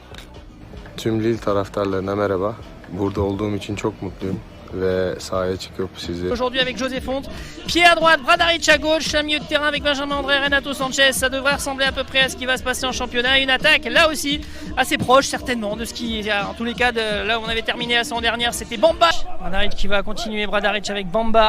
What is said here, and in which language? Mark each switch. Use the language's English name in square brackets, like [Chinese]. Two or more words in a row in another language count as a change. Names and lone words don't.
[Turkish] Tüm Lille taraftarlarına merhaba. Burada olduğum için çok mutluyum ve sahaya çıkıp sizi [French] Aujourd'hui avec José Font, pied à droite, Bradaric à gauche, un milieu de terrain avec Benjamin André, Renato Sanchez. Ça devrait ressembler à peu près à ce qui va se passer en championnat. Une attaque là aussi assez proche certainement de ce qui, en tous les cas, de là où on avait terminé la saison dernière, c'était Bamba. Bradaric qui va continuer, Bradaric avec Bamba.